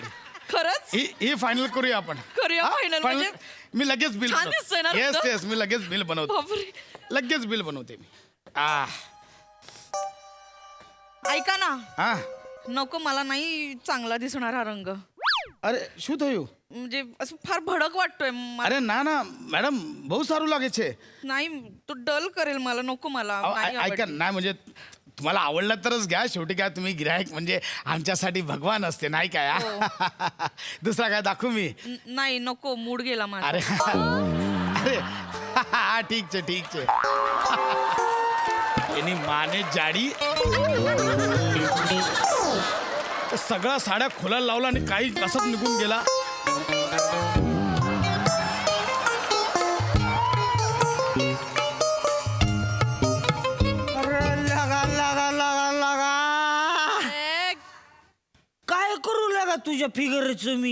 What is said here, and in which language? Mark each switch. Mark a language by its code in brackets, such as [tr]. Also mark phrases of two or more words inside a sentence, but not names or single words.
[mr] खरंच? ही फायनल करूया आपण. करूया हा? final Final? म्हणजे? मी लगेच बिल छान दिसतंय ना येस तुझं? येस मी लगेच बिल बनवतो. बापरे. लगेच बिल बनवते मी. ऐका ना, हा नको, मला नाही चांगला दिसणार हा रंग. [gu] अरे શું થયું? [mr] म्हणजे असं फार भडक वाटतोय मला. [gu] અરે ના ના મેડમ બહુ સારું લાગે છે. [mr] नाही, तो डल करेल मला, नको मला. नाही ऐका आवडत. नाही म्हणजे तुम्हाला आवडला तरच घ्या, शेवटी काय तुम्ही गिरायक म्हणजे आमच्यासाठी भगवान असते नाही काय. दुसरा काय दाखवू मी? नाही नको, मूड गेला माझा. [gu] અરે અરે હા ઠીક છે ઠીક છે. એની માને જાડી [mr] सगळ्या साड्या खोलायला लावला आणि काही कसंच निघून गेला. काय करू लागा तुझ्या फिगरचं मी?